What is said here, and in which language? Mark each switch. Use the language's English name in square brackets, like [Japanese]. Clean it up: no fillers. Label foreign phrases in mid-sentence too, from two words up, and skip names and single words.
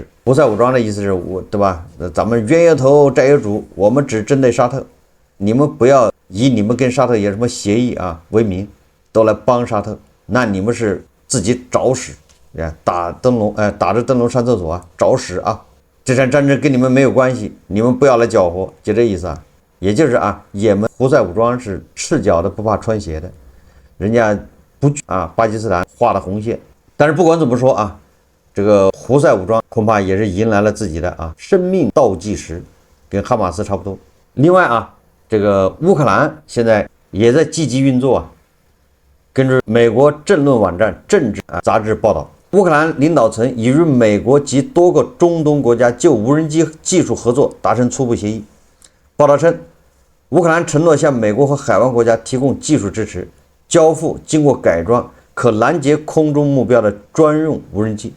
[Chinese] 胡塞武裝的意思是對吧？咱們冤有頭債有主，我們只針對沙特，你們不要以你們跟沙特有什麼協議啊為名，都來幫沙特，那你們是自己找死，打着燈籠上廁所啊，找死啊！這場戰爭跟你們沒有關係，你們不要來攪和，就這意思啊。也就是啊，也門胡塞武裝是赤腳的不怕穿鞋的，人家不巴基斯坦畫了紅線。但是不管怎麼說啊， 這個胡塞武裝恐怕也是迎來了自己的生命倒計時，跟哈馬斯差不多。另外这个烏克蘭現在也在積極運作啊。根據美國政論網站政治雜誌報道，烏克蘭領導層已與美國及多個中東國家就無人機技術合作達成初步協議。報道稱，烏克蘭承諾向美國和海灣國家提供技術支持，交付經過改裝可攔截空中目標的專用無人機。